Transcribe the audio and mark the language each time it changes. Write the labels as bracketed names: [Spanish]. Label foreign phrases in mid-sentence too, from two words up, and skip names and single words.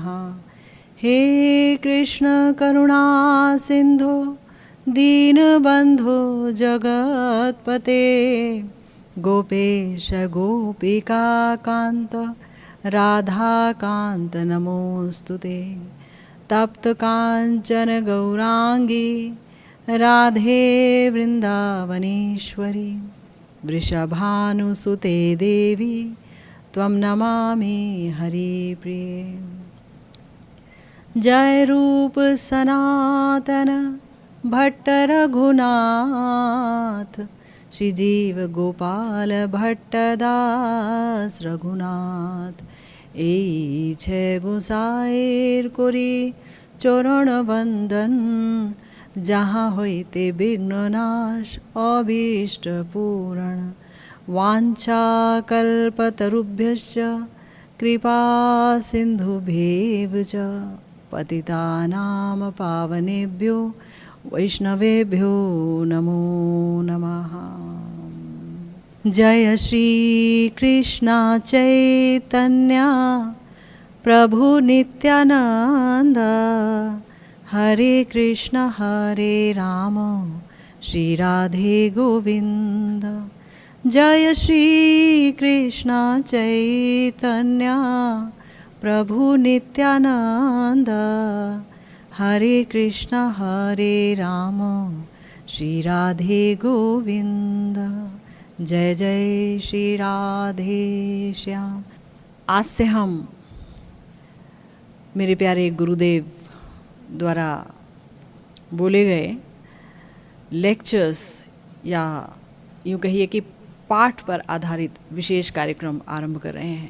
[Sanskrit] हे कृष्ण करुणा सिंधु दीनबंधु जगत्पते गोपेश गोपिका कांत राधा कांत नमोस्तुते तप्त कांचन गौरांगी राधे वृंदावनेश्वरी वृषभानुसुते देवी त्वं नमामि हरिप्रिये। [Bangla] जय रूप सनातन भट्ट रघुनाथ श्रीजीव गोपाल भट्टदास रघुनाथ এই ছে গোসাইর করি চরণ বন্দন যাহা হইতে বিঘ্ননাশ অভীষ্ট পূরণ [Sanskrit] वाञ्छा कल्पतरुभ्यश्च कृपा सिन्धुभ्येव च पतितानां पावनेभ्यो वैष्णवेभ्यो नमो नमः। जय श्री कृष्ण चैतन्य प्रभु नित्यानंद हरे कृष्ण हरे राम श्री राधे गोविंद। जय श्री कृष्ण चैतन्य प्रभु नित्यानंद हरे कृष्ण हरे राम श्री राधे गोविंद। जय जय श्री राधे श्याम। [Hindi] आज से हम मेरे प्यारे गुरुदेव द्वारा बोले गए लेक्चर्स या यूँ कहिए कि पाठ पर आधारित विशेष कार्यक्रम आरंभ कर रहे हैं।